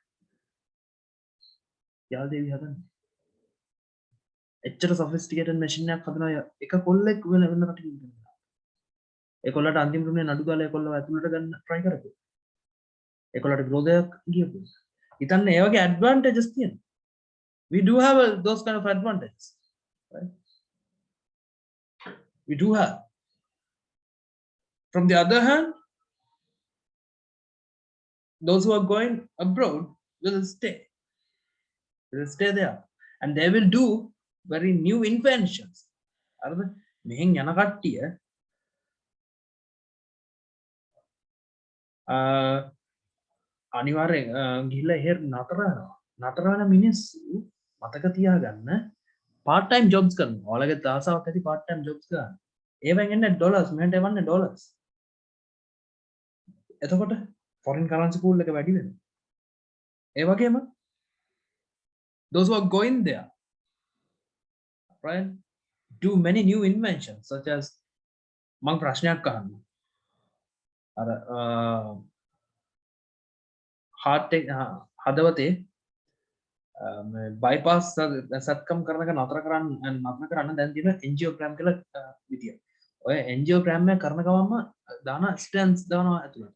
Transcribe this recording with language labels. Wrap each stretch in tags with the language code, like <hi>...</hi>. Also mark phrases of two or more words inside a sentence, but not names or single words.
<si>යාල්දේවි හදන්නේ එච්චර</si> <en>sophisticated machine</en> <si>එකක් හදනවා එක කොල්ලෙක් වෙන රටක ඉගෙන. ඒ කොල්ලට අන්තිම ක්‍රමයේ නඩු දාලා ඒ කොල්ලව ඇතුළට ගන්න try කරපුවා. ඒ කොල්ලට විරෝධයක් ගියපු. හිතන්න ඒ වගේ advantages තියෙනවා.</si> <en>We do have those kind of advantages, right? We do have. From the other hand, those who are going abroad will stay. They will stay there, and they will do very new inventions.</en> <si>මෙහෙන් යන කට්ටිය අනිවාර්යෙන් ගිහිල්ලා එහෙ නතර වෙනවා. නතර වෙන මිනිස්සු මතක තියාගන්න</si> <en>part time jobs</en> <si>කරනවා. ඔයාලගේ ආසාවක් ඇති</si> <en>part time jobs</en> <si>කරන්න. ඒවෙන් එන්නේ ඩොලර්ස් මෙහෙට එවන්නේ ඩොලර්ස්. එතකොට</si> <en>foreign currency pool</en> <si>එක වැඩි වෙනවා. ඒ වගේම</si> <en>those who are going there, right, do many new inventions such as</en> <si>මම ප්‍රශ්නයක් අහන්න. අර හදවතේ bypass සත්කම් කරන එක නතර කරන්න දැන් තියෙන angiogram කියලා විදිය. ඔය angiogram එක කරන ගමන්ම දාන stents දානවා ඇතුළට.</si>